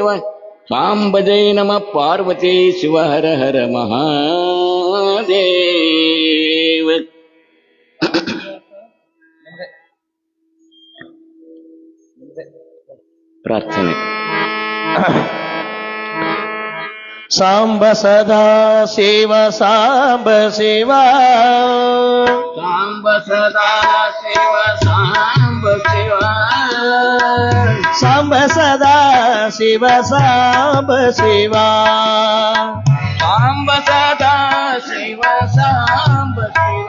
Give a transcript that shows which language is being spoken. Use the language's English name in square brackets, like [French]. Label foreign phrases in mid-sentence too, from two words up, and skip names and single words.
[Sanskrit] ಸಾಂಬ ಜಯ ನಮ ಪಾರ್ವತಿ ಶಿವ ಹರ ಹರ ಮಹಾದೇವ. [Kannada] ಪ್ರಾರ್ಥನೆ. [Sanskrit] ಸಾಂಬ ಸದಾ ಶಿವ ಸಾಂಬ ಶಿವ ಸಾಂಬ ಸದಾ ಶಿವ ಸಾಂಬ ಶಿವ ಸಾಂಬ ಸದಾ ಶಿವ ಸಾಂಬ ಶಿವ ಸಾಂಬ ಸದಾ ಶಿವ ಸಾಂಬ ಶಿವ